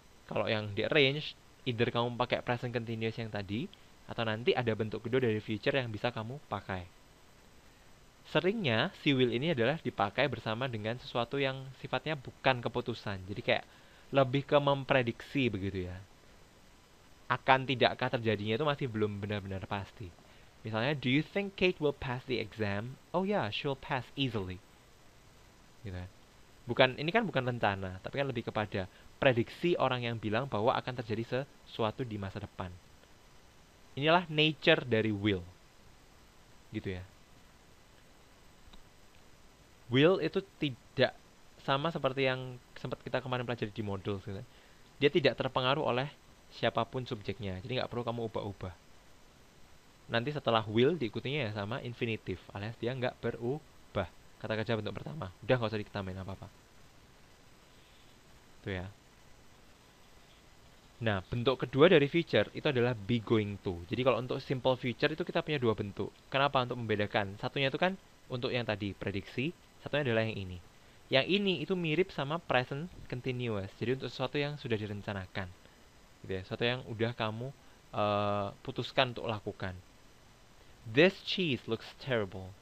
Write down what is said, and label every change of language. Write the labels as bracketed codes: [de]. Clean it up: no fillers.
[id] Kalau yang di-arrange, either kamu pakai present continuous yang tadi, atau nanti ada bentuk kedua dari future yang bisa kamu pakai. Seringnya si will ini adalah dipakai bersama dengan sesuatu yang sifatnya bukan keputusan. Jadi kayak lebih ke memprediksi begitu ya. Akan tidakkah terjadinya itu masih belum benar-benar pasti. [en] Misalnya, do you think Kate will pass the exam? Oh yeah, she'll pass easily. [id] Gitu. Ini kan bukan rencana, tapi kan lebih kepada prediksi orang yang bilang bahwa akan terjadi sesuatu di masa depan. Inilah nature dari will. Gitu ya. Will itu tidak sama seperti yang sempat kita kemarin pelajari di modul. Dia tidak terpengaruh oleh siapapun subjeknya. Jadi nggak perlu kamu ubah-ubah. Nanti setelah will diikutinya ya sama infinitive, alias dia nggak berubah. Kata kerja bentuk pertama. Udah nggak usah ditambahin apa-apa. Tuh ya. Nah, bentuk kedua dari future itu adalah be going to. Jadi kalau untuk simple future itu kita punya dua bentuk. Kenapa? Untuk membedakan. Satunya itu kan untuk yang tadi prediksi. Satunya adalah yang ini. Yang ini itu mirip sama present continuous. Jadi untuk sesuatu yang sudah direncanakan. Gitu ya. Sesuatu yang udah kamu putuskan untuk lakukan. [en] This cheese looks terrible.